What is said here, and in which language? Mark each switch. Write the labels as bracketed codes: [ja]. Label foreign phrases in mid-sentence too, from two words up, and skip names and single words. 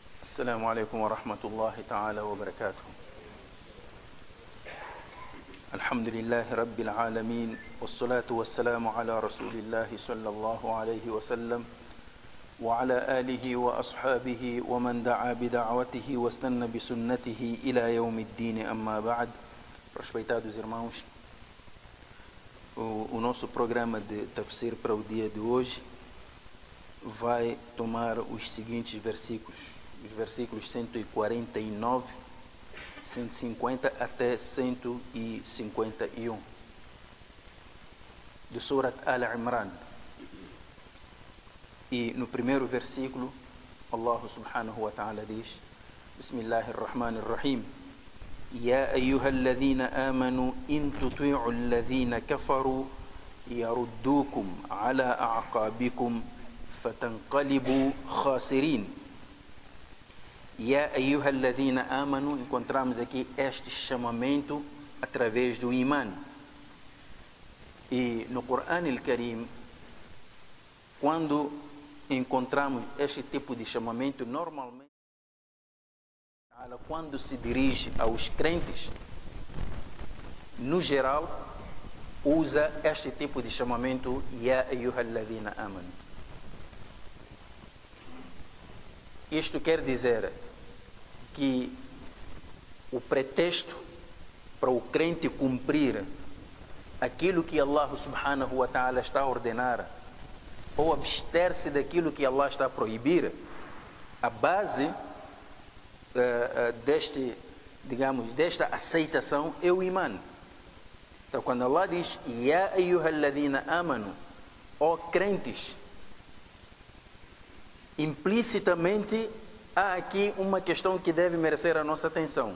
[ar] السلام عليكم ورحمة الله تعالى وبركاته. الحمد لله رب العالمين، والصلاة والسلام على رسول الله صلى الله عليه وسلم وعلى آله وأصحابه ومن دعا بدعوته واستنى بسنته إلى يوم الدين. أما بعد. [pt] Respeitados irmãos, o nosso programa de tafsir para o dia de hoje vai tomar os seguintes versículos, os versículos 149, 150 até 151 do Surat Al-Imran. E no primeiro versículo, Allah [ar] سبحانه وتعالى [pt] diz: Bismillahirrahmanirrahim. [ar] يا أيها الذين آمنوا إن تطيعوا الذين كفروا يردوكم على أعقابكم فتنقلبوا خاسرين. يا أيها الذين آمنوا, [pt] encontramos aqui este chamamento através do imã. E no Corão Al-Karim, quando encontramos este tipo de chamamento, normalmente quando se dirige aos crentes, no geral, usa este tipo de chamamento, [ar] يا أيها الذين آمنوا. [pt] Isto quer dizer que o pretexto para o crente cumprir aquilo que Allah [ar] سبحانه وتعالى [pt] está a ordenar ou abster-se daquilo que Allah está a proibir, a base desta aceitação é o imã. Então, quando Allah diz [ar] يا أيها الذين آمنوا, [pt] ó crentes, implicitamente há aqui uma questão que deve merecer a nossa atenção.